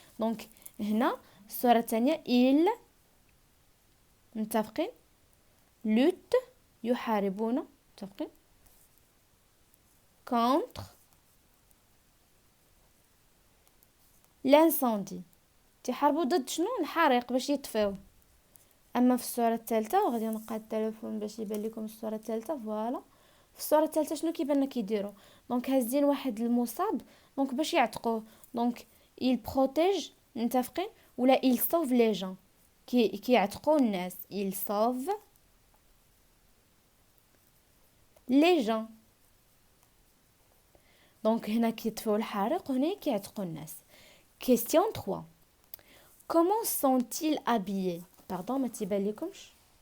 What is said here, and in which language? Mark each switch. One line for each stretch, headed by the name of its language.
Arabic: دونك هنا الصوره الثانيه il متفقين
French: lutte
Arabic: يحاربون متفقين
French: contre l'incendie
Arabic: تحاربوا ضد شنو؟ الحريق باش يطفيو. اما في الصوره الثالثه وغادي نلقى التليفون باش يبان لكم الصوره الثالثه فوالا. في الصوره الثالثه شنو كيبان لنا كيديروا؟ دونك هازين واحد المصاب دونك باش يعتقوه.
French: دونك il protège
Arabic: متفقين ولا
French: il sauve les gens
Arabic: كيعتقوا الناس.
French: il sauve les gens.
Arabic: دونك هنا كيطفيو الحريق وهنا كيعتقوا الناس.
French: question 3 comment sont-ils habillés؟ pardon
Arabic: ما تيبان لكمش.